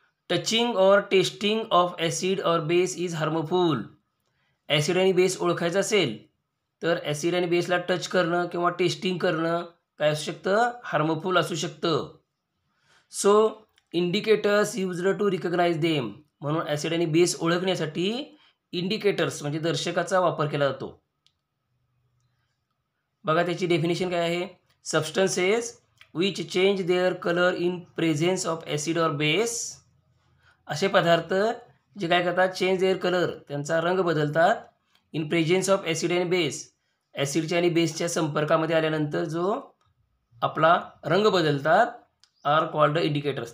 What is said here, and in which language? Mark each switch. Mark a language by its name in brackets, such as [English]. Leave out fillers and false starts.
[English] Touching और testing of acid और base is harmful. [Marathi] Acid आणि बेस ओळखायचं असेल तर ॲसिड आणि बेसला टच करणं किंवा टेस्टिंग करणं काय असू शकतं, हार्मफुल असू शकतं. [English] So indicators used to recognise them. [Marathi] म्हणून ॲसिड आणि बेस ओळखण्यासाठी इंडिकेटर्स म्हणजे दर्शकाचा वापर केला जातो. बघा त्याची डेफिनेशन काय आहे. [English] Substances which change their colour in presence of acid or base. [Marathi] असे पदार्थ जे काय करतात, [English] change their colour, [Marathi] त्यांचा रंग बदलतात, [English] in presence of acid and base, [Marathi] ॲसिडच्या आणि बेसच्या संपर्कामध्ये आल्यानंतर जो आपला रंग बदलतात, [English] Are called indicators.